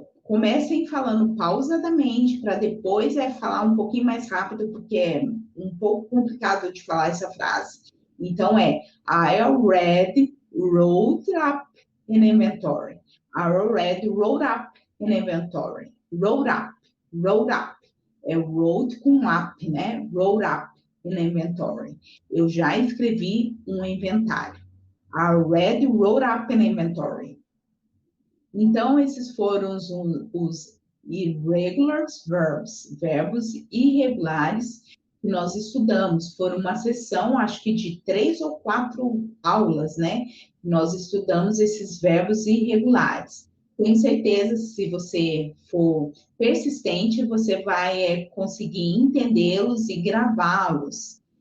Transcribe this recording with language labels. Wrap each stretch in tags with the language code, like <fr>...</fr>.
<pt>comecem falando pausadamente para depois falar um pouquinho mais rápido, porque é um pouco complicado de falar essa frase.</pt> <en>Então, I already wrote up an inventory. I already wrote up an inventory. Wrote up. Wrote com up, né? Wrote up an inventory.</en> <pt>Eu já escrevi um inventário.</pt> <en>I already wrote up an inventory.</en> <pt>Então, esses foram os irregular verbs, verbos irregulares, que nós estudamos. Foram uma sessão, acho que de 3 ou 4 aulas, né? Nós estudamos esses verbos irregulares. Tenho certeza, se você for persistente, você vai conseguir entendê-los e gravá-los.</pt>